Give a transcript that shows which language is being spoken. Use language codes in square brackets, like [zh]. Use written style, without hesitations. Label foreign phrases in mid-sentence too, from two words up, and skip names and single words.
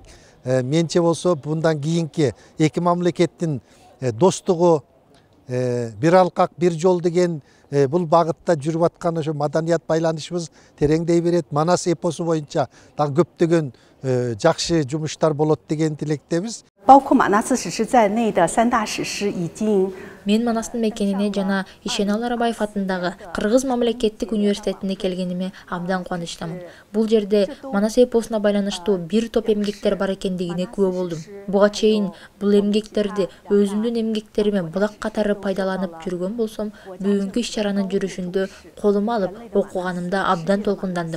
[ky] Менче болсо bundan кийинки эки мамлекеттин достугу, бир алкак, бир жол деген бул багытта жүрүп аткан ошо маданият байланышыбыз тереңдей берет. Манас эпосу боюнча дагы көптөгөн жакшы жумуштар болот деген тилектебиз. [zh] 包括马纳斯史诗在内的三大史诗已经 [ky] Мен Манастын мекенине жана Ишеналы Арабаев атындагы Кыргыз мамлекеттик университетине келгениме абдан кубанычтамын. Бул жерде Манас эпосуна байланыштуу бир топ эмгектер бар экендигине күбө болдум. Буга чейин бул эмгектерди өзүмдүн эмгектериме булак катары пайдаланып жүргөн болсом, бүгүнкү иш-чаранын жүрүшүндө колума алып окуганымда абдан толкундандым.